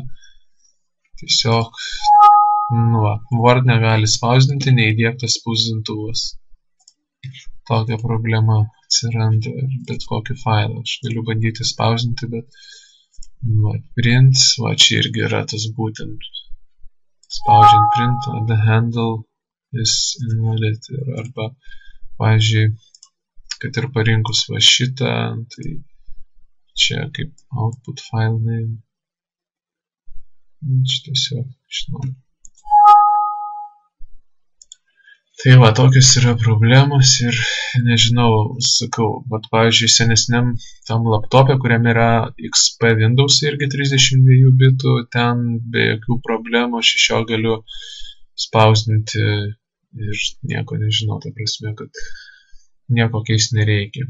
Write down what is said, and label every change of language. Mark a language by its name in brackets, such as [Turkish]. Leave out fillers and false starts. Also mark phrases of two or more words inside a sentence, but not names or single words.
[Lithuanian] Tiesiog, Word negali spausdinti, neįdiegtas spausdintuvas. Tokia problema atsiranda bet kokį failą. Aš galiu bandyti spausdinti, bet print, čia irgi yra tas būtent spaudžiant print, [English] the handle is invalid. [Lithuanian] Arba, pavyzdžiui, kad ir parinkus šitą, tai čia kaip [English] output file name. [Lithuanian] Čia tiesiog, žinau. Tai tokios yra problemos ir nežinau, sakau, pavyzdžiui, senesniam tam laptopė, kuriam yra XP Windows irgi 32 bitų, ten be jokių problemų aš iš jo galiu spausdinti ir nieko nežinau, ta prasme, kad nieko keist nereikia.